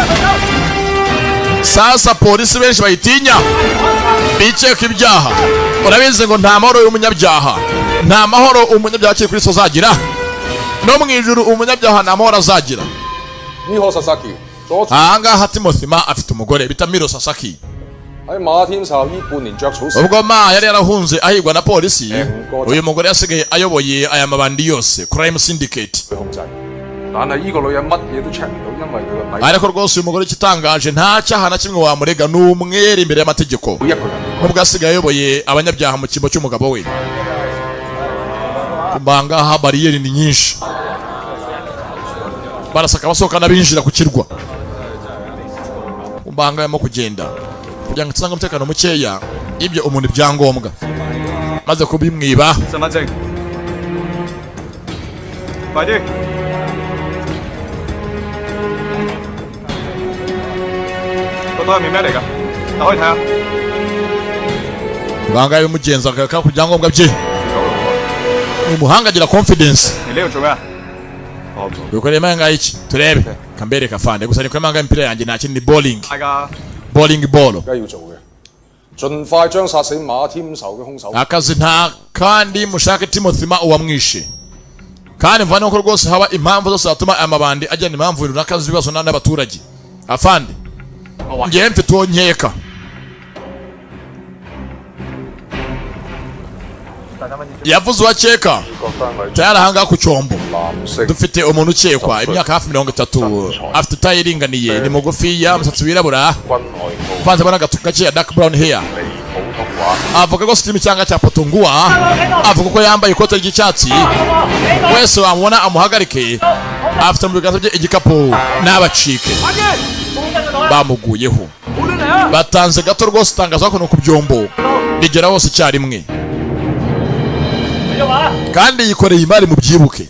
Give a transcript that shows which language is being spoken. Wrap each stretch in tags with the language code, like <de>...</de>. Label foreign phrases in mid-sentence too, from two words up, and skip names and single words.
<rw>sasa polisi benshi bayitinya biceka ibyaha urabizi ngo nta mahoro y'umunyabyaha nta mahoro umunyabyaha kiri kuri so zagira no mu ijuru umunyabyaha nta mahoro azagira Miho Sasaki ahangaha Timothy Ma afite umugore bita Miro Sasaki.</rw> <yue>喺馬天壽呢半年著草。</yue> <rw>ubwo Ma yari yarahunze ahigwa na polisi, uyu mugore yasigaye ayoboye aya mabandi yose</rw> <en>Crime Syndicate.</en> <yue>但係呢個女人乜嘢都 check 唔到，因為佢個底。</yue> <rw>ariko rwose uyu mugore ikitangaje nta cyaha na kimwe wamurega, ni umwere imbere y'amategeko, nubwo asigaye ayoboye abanyabyaha mu cyimbo cy'umugabo we. Kumbangaha bariyeri ni nyinshi, barasaka basohoka n'abinjira ku kirwa. Kumbanga yarimo kugenda kugira ngo tusange umutekano mukeya, ibyo umuntu ibyangombwa maze kubimwiba.</rw> <yue>身份證，快啲！個袋入面咩嚟㗎？打開睇下。</yue> <rw>Kumbanga yabimugenza akaka ku byangombwa bye. Ni umuhanga agira confidence.</rw> <yue>你呢度做咩啊？</yue> <rw>Bikoreye manga iki turebe kambere kafande gusa ni kwa manga impira yanjye nta kindi bowling</rw> <yue>大家</yue> <en>bowling ball</en> <yue>梗係要做嘅，盡快將殺死馬添仇嘅兇手。</yue> <rw>akazi nta kandi mushake Timothy Ma uwamwishe, kandi mvane ko rwose haba impamvu zose zatuma amabandi ajyana impamvu runaka z'ibibazo n'abaturage. Afande ngiye mfite uwo nkeka. Yavuze uwakeka tayari ahangaha ku cyombo dufite umuntu ukekwa, imyaka hafi 30, afite tayi iringaniye, ni mugufiya, umusatsi wirabura, uvanzemo n'agatuku gake ya</rw> <en>dark brown hair.</en> <rw>Avuga ko sitimi cyangwa cya Potunguwa, avuga ko yambaye ikote ry'icyatsi. Wese wamubona amuhagarike, afite mu biganza bye igikapu n'abacike bamuguyeho. Batanze gato rwose itangazo ko no ku byombo rigera hose icyarimwe, kandi yikoreye imari mu byibuke.</rw>